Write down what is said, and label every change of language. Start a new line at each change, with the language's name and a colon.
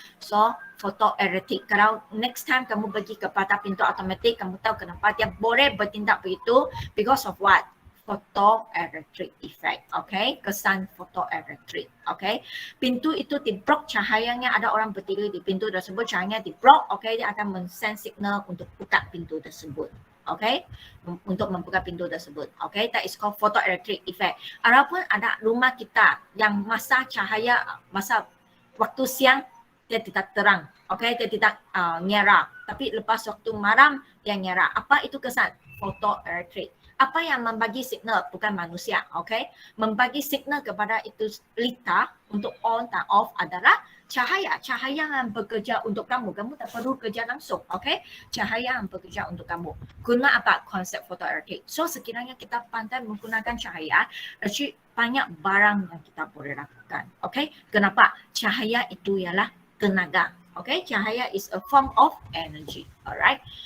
Malay: So, photoelectric. Kalau next time kamu pergi kepada pintu automatik, kamu tahu kenapa dia boleh bertindak begitu,
English: because of what? Photoelectric effect, okay.
Malay: Kesan photoelectric,
English: okay.
Malay: Pintu itu diblok cahayanya, ada orang berdiri di pintu tersebut, cahayanya diblok, okay, dia akan men-send signal untuk buka pintu tersebut. Okay, untuk membuka pintu tersebut.
English: Okay, that is called photoelectric effect.
Malay: Adapun ada rumah kita yang masa cahaya, masa waktu siang dia tidak terang. Okay, dia tidak nyala. Tapi lepas waktu malam dia nyala. Apa itu kesan? Photoelectric. Apa yang membagi signal? Bukan manusia. Okay, membagi signal kepada itu lita untuk on dan off adalah cahaya yang bekerja untuk kamu. Kamu tak perlu kerja langsung, okay? Cahaya yang bekerja untuk kamu. Guna apa? Konsep photoelectric. So, sekiranya kita pandai menggunakan cahaya, actually banyak barang yang kita boleh lakukan, okay? Kenapa? Cahaya itu ialah tenaga, okay?
English: Cahaya is a form of energy, alright?